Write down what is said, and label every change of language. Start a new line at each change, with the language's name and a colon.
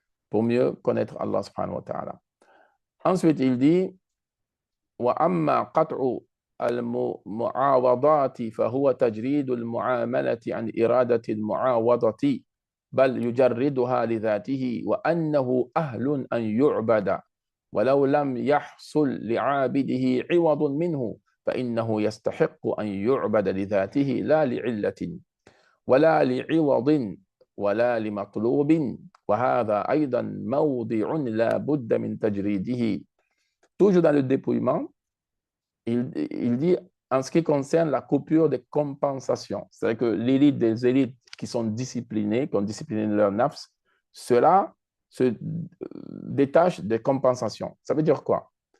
French: pour mieux connaître Allah subhanahu wa ta'ala. Ensuite, il dit
Arabic: وأما قطع المعاوضات فهو تجريد المعاملة عن إرادة المعاوضة بل يجردها لذاته وأنه أهل أن يعبد ولو لم يحصل لعابده عوض منه فإنه يستحق أن يعبد لذاته لا لعلة ولا لعوض ولا لمطلوب وهذا أيضا موضع لا بد من تجريده.
French: Toujours dans le dépouillement, il dit en ce qui concerne la coupure des compensations, c'est-à-dire que l'élite des élites qui sont disciplinées, qui ont discipliné leur nafs, cela se détache des compensations. Ça veut dire quoi?